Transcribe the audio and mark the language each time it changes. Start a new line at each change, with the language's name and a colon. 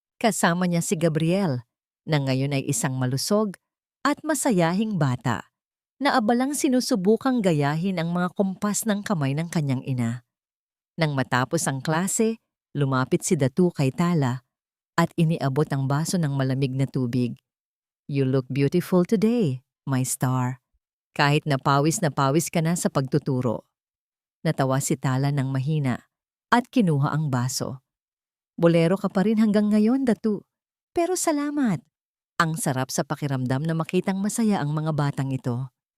Filipino: Kasama niya si Gabriel, na ngayon ay isang malusog at masayahing bata, na abalang sinusubukang gayahin ang mga kumpas ng kamay ng kanyang ina. Nang matapos ang klase, lumapit si Datu kay Tala at iniabot ang baso ng malamig na tubig.
English: You look beautiful today, my star.
Filipino: Kahit na pawis ka na sa pagtuturo. Natawa si Tala ng mahina at kinuha ang baso. Bolero ka pa rin hanggang ngayon, Datu. Pero salamat. Ang sarap sa pakiramdam na makitang masaya ang mga batang ito.